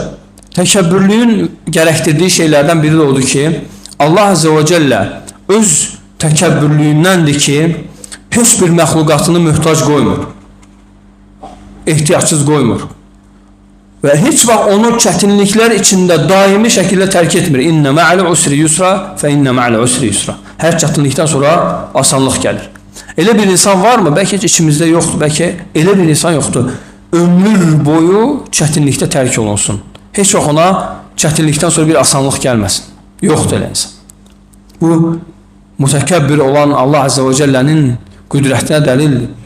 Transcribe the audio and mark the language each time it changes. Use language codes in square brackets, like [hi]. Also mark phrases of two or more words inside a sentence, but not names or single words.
[az] Yaxşı, təkəbbürlüyün gərəkdirdiyi şeylərdən biri də odur ki, Allah [ar] عز وجل [az] öz təkəbbürlüyündəndir ki, heç bir məxluqatını möhtac qoymur, ehtiyacsız qoymur və heç vaxt onu çətinliklər içində daimi şəkildə tərk etmir. [ar] إن مع العسر يسرا فإن مع العسر يسرا. [az] Hər çətinlikdən sonra asanlıq gəlir. Elə bir insan varmı? Bəlkə heç içimizdə yoxdur, bəlkə elə bir insan yoxdur. Ömür boyu çətinlikdə tərk olunsun. Heç vaxt ona çətinlikdən sonra bir asanlıq gəlməsin. Yoxdur elə insan. Bu, mütəkəbbir olan Allah [ar] عز وجل [az] qüdrətinə dəlildir.